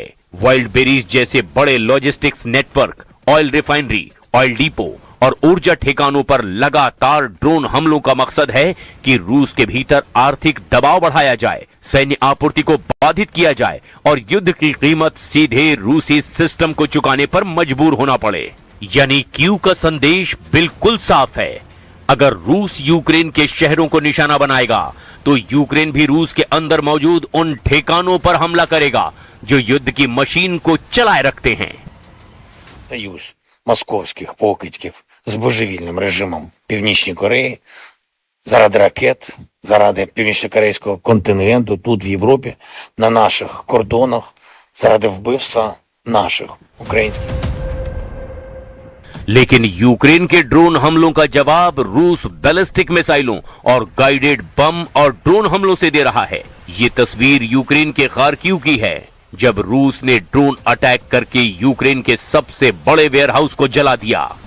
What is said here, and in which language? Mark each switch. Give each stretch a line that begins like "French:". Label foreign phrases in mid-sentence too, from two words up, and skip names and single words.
Hindi: वाइल्डबेरीज जैसे बड़े
English: logistics network, oil refinery, oil depot
Hindi: और ऊर्जा ठिकानों पर लगातार ड्रोन हमलों का मकसद है कि रूस के भीतर आर्थिक दबाव बढ़ाया जाए, सैन्य आपूर्ति को बाधित किया जाए और युद्ध की कीमत सीधे रूसी सिस्टम को चुकाने पर मजबूर होना पड़े। यानी कीव का संदेश बिल्कुल साफ है। अगर रूस यूक्रेन के शहरों को निशाना बनाएगा, तो यूक्रेन भी रूस के अंदर मौजूद उन ठिकानों पर हमला करेगा जो युद्ध की मशीन को चलाए रखते हैं।
Ukrainian: Союз московських покидьків з божевільним режимом Північної Кореї заради ракет, заради північно-корейського контингенту тут, в Європі, на наших кордонах, заради вбивства наших українських.
Hindi: लेकिन यूक्रेन के ड्रोन हमलों का जवाब रूस
English: ballistic missiles
Hindi: और
English: guided bomb
Hindi: और ड्रोन हमलों से दे रहा है। ये तस्वीर यूक्रेन के खार्किव की है, जब रूस ने
English: drone attack
Hindi: करके यूक्रेन के सबसे बड़े वेयरहाउस को जला दिया।